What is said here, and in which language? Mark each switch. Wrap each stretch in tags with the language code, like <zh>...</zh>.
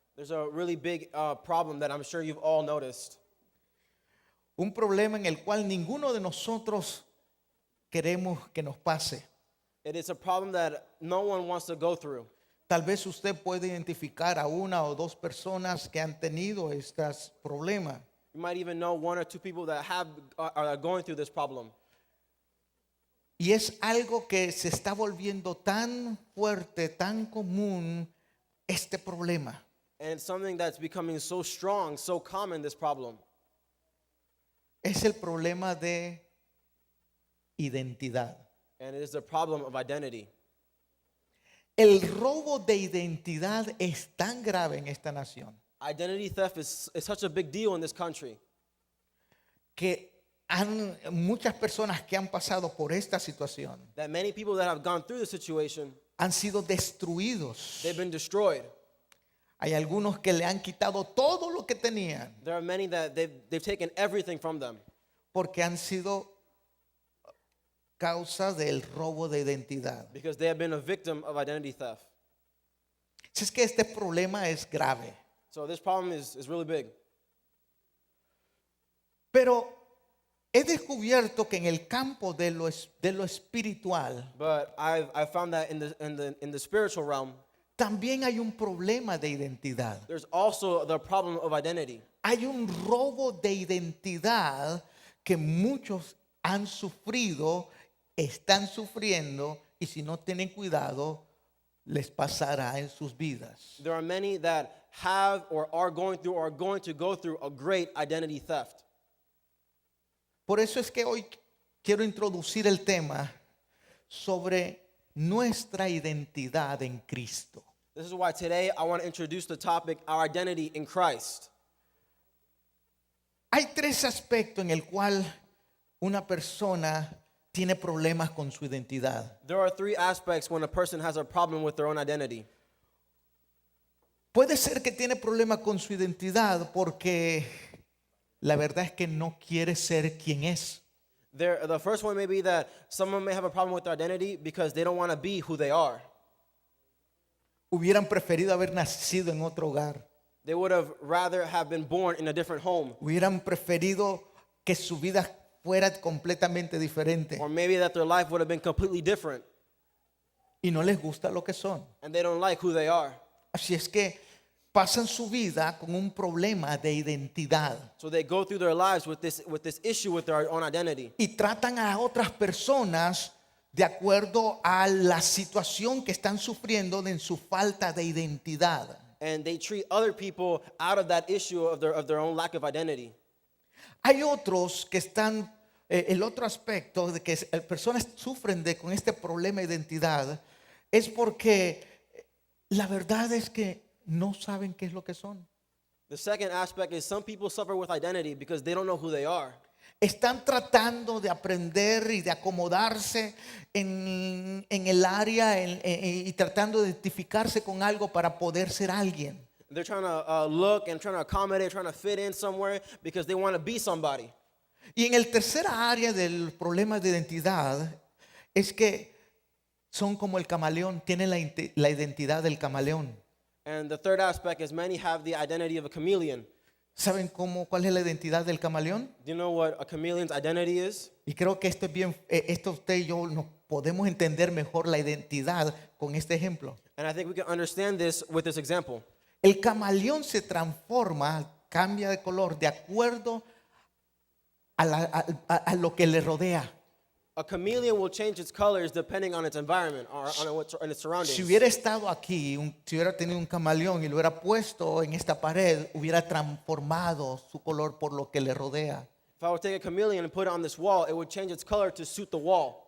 <en>there's a really big problem that I'm sure you've all noticed.</en> <es>Un problema en el cual ninguno de nosotros queremos que nos pase.</es> <en>It is a problem that no one wants to go through.</en> <es>Tal vez usted puede identificar a una o dos personas que han tenido estos problemas.</es> <en>You might even know one or two people that are going through this problem.</en> <es>Y es algo que se está volviendo tan fuerte, tan común, este problema.</es> <en>And it's something that's becoming so strong, so common, this problem.</en> <es>Es el problema de identidad.</es> <en>And it is the problem of identity.</en> <es>El robo de identidad es tan grave en esta nación</es> <en>Identity theft is such a big deal in this country</en> <es>que muchas personas que han pasado por esta situación</es> <en>that many people that have gone through the situation,</en> <es>han sido destruidos.</es> <en>they've been destroyed.</en> <es>Hay algunos que le han quitado todo lo que tenían</es> <en>There are many that they've taken everything from them</en> <es>porque han sido causa del robo de identidad.</es> <en>because they have been a victim of identity theft.</en> <es>Si es que este problema es grave.</es> <en>So this problem is really big.</en> <es>Pero he descubierto que en el campo de lo espiritual</es> <en>But I've found that in the spiritual realm,</en> <es>también hay un problema de identidad.</es> <en>there's also the problem of identity.</en> <es>Hay un robo de identidad que muchos han sufrido, están sufriendo y si no tienen cuidado les pasará en sus vidas.</es> <en>There are many that have or are going through or are going to go through a great identity theft.</en> <es>Por eso es que hoy quiero introducir el tema sobre nuestra identidad en Cristo.</es> <en>This is why today I want to introduce the topic, our identity in Christ.</en> <es>Hay tres aspectos en el cual una persona tiene problemas con su identidad.</es> <en>There are three aspects when a person has a problem with their own identity.</en> <es>Puede ser que tiene problemas con su identidad porque la verdad es que no quiere ser quien es.</es> <en>The first one may be that someone may have a problem with their identity because they don't want to be who they are.</en> <es>Hubieran preferido haber nacido en otro hogar.</es> <en>They would have rather have been born in a different home.</en> <es>Hubieran preferido que su vida fuera completamente diferente.</es> <en>Or maybe that their life would have been completely different</en> <es>Y no les gusta lo que son.</es> <en>and they don't like who they are.</en> <es>Así es que pasan su vida con un problema de identidad.</es> <en>So they go through their lives with this issue with their own identity.</en> <es>Y tratan a otras personas de acuerdo a la situación que están sufriendo en su falta de identidad.</es> <en>And they treat other people out of that issue of their own lack of identity.</en> <es>Hay otros que están, el otro aspecto de que personas sufren con este problema de identidad es porque la verdad es que no saben qué es lo que son.</es> <en>The second aspect is some people suffer with identity because they don't know who they are.</en> <es>están tratando de aprender y de acomodarse en el área y tratando de identificarse con algo para poder ser alguien.</es> <en>They're trying to look and trying to accommodate, trying to fit in somewhere because they want to be somebody.</en> <es>Y en el tercera área del problema de identidad es que son como el camaleón, tienen la identidad del camaleón.</es> <en>And the third aspect is many have the identity of a chameleon.</en> <es>¿Saben cuál es la identidad del camaleón?</es> <en>Do you know what a chameleon's identity is?</en> <es>Y creo que esto es bien, esto usted y yo nos podemos entender mejor la identidad con este ejemplo.</es> <en>And I think we can understand this with this example.</en> <es>El camaleón se transforma, cambia de color de acuerdo a lo que le rodea.</es> <en>A chameleon will change its colors depending on its environment or on its surroundings.</en> <es>Si hubiera estado aquí, si hubiera tenido un camaleón y lo hubiera puesto en esta pared, hubiera transformado su color por lo que le rodea.</es> <en>If I would take a chameleon and put it on this wall, it would change its color to suit the wall.</en>